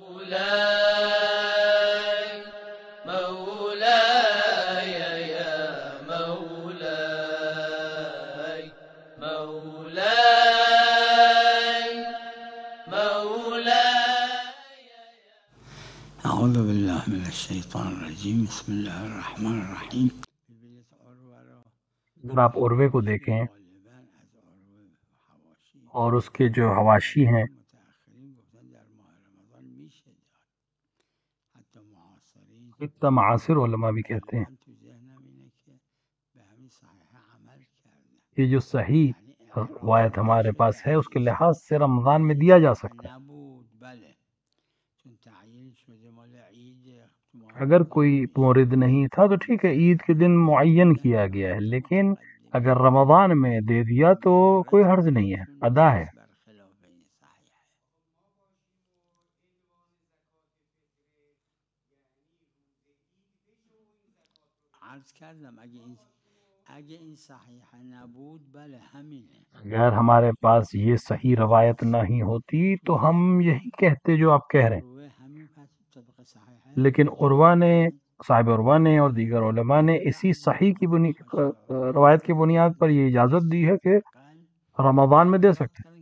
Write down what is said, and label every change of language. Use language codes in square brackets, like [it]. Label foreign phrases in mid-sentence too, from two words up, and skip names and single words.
[ar] مولاي يا مولاي مولاي مولاي. اعوذ باللہ من الشیطان الرجیم، بسم اللہ الرحمن الرحیم. [ur] اگر آپ عروے کو دیکھیں اور اس کے جو حواشی ہیں اتنا معاصر علماء بھی کہتے ہیں یہ جو صحیح روایت ہمارے پاس ہے اس کے لحاظ سے رمضان میں دیا جا سکتا ہے. اگر کوئی مورد نہیں تھا تو ٹھیک ہے، عید کے دن معین کیا گیا ہے، لیکن اگر رمضان میں دے دیا تو کوئی حرج نہیں ہے، ادا ہے. [fa] عرض کردم اگه این صحیح نبود بله همینه. [ur] اگر ہمارے پاس یہ صحیح روایت نہیں ہوتی تو ہم یہی کہتے جو آپ کہہ رہے ہیں، لیکن عروہ نے، صاحب عروہ نے اور دیگر علماء نے اسی صحیح کی روایت کی بنیاد پر یہ اجازت دی ہے کہ رمضان میں دے سکتے ہیں.